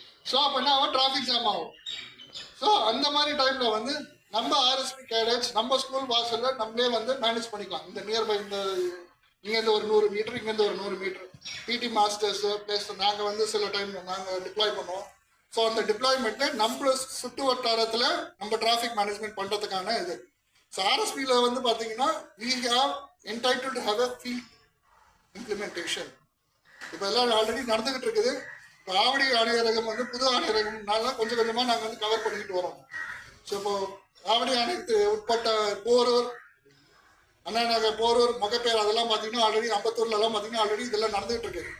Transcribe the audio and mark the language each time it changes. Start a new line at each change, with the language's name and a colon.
Tamil: So அப்போ என்ன ஆகும், டிராஃபிக் ஜாம் ஆகும். ஸோ அந்த மாதிரி டைமில் வந்து நம்ம ஆர்எஸ்பி கேடட்ஸ் நம்ம ஸ்கூல் வாசலில் நம்மளே வந்து மேனேஜ் பண்ணிக்கலாம். இந்த நியர்பை இந்த இங்கேருந்து ஒரு 100 மீட்டர், இங்கேருந்து ஒரு 100 மீட்டர் பிடி மாஸ்டர்ஸு ப்ளஸ் நாங்கள் வந்து சில டைம் நாங்கள் டிப்ளாய் பண்ணுவோம். ஸோ அந்த டிப்ளாய்மெண்ட்டை நம்ம சுற்று வட்டாரத்தில் நம்ம டிராஃபிக் மேனேஜ்மெண்ட் பண்ணுறதுக்கான இது. ஸோ ஆர்எஸ்பியில் வந்து பார்த்தீங்கன்னா
English: we have entitled to have a field implementation.
Tamil: இப்போ எல்லாம் ஆல்ரெடி நடந்துகிட்டு இருக்குது. இப்போ ஆவடி ஆணையரகம் வந்து புது ஆணையரகம்னால கொஞ்சம் கொஞ்சமாக நாங்கள் வந்து கவர் பண்ணிக்கிட்டு வரோம். ஸோ இப்போ ஆவடி ஆணையத்துக்கு உட்பட்ட போரூர், அண்ணா நகர், போரூர், மொகப்பேர் அதெல்லாம் பார்த்தீங்கன்னா ஆல்ரெடி அம்பத்தூர்லலாம் பார்த்தீங்கன்னா ஆல்ரெடி இதெல்லாம் நடந்துகிட்டு இருக்கு.